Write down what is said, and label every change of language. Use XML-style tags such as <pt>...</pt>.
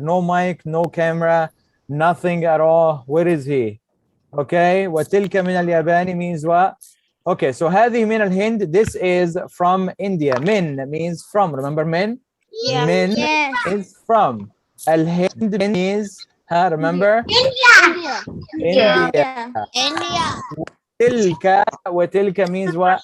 <en>No mic, no camera, nothing at all. Where is he? Okay.</en> <ar>وتلك من اليابان</ar> <en>means what? Okay, so</en> <ar>هذه من الهند,</ar> <en>this is from India. Min means from. Remember min? Yeah. Min Yes. is from. Al-Hind means, remember? India. India. India. Tilka, وتلك means what?</en>